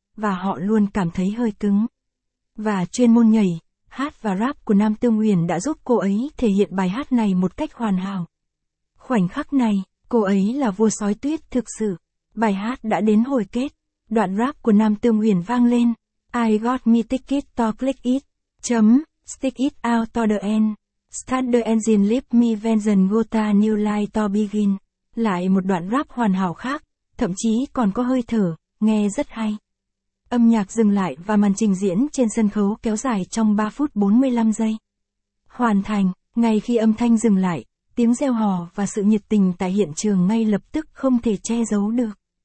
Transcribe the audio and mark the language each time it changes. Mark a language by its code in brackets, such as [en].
[vi] Và họ luôn cảm thấy hơi cứng. Và chuyên môn nhảy, hát và rap của Nam Tương Huyền đã giúp cô ấy thể hiện bài hát này một cách hoàn hảo. Khoảnh khắc này, cô ấy là vua sói tuyết thực sự. Bài hát đã đến hồi kết. Đoạn rap của Nam Tương Huyền vang lên. [en] I got me ticket to click it. Chấm, stick it out to the end. Start the engine, leave me vengeance, go to new life to begin. [vi] Lại một đoạn rap hoàn hảo khác, thậm chí còn có hơi thở, nghe rất hay. Âm nhạc dừng lại và màn trình diễn trên sân khấu kéo dài trong 3 phút 45 giây. Hoàn thành, ngay khi âm thanh dừng lại, tiếng reo hò và sự nhiệt tình tại hiện trường ngay lập tức không thể che giấu được.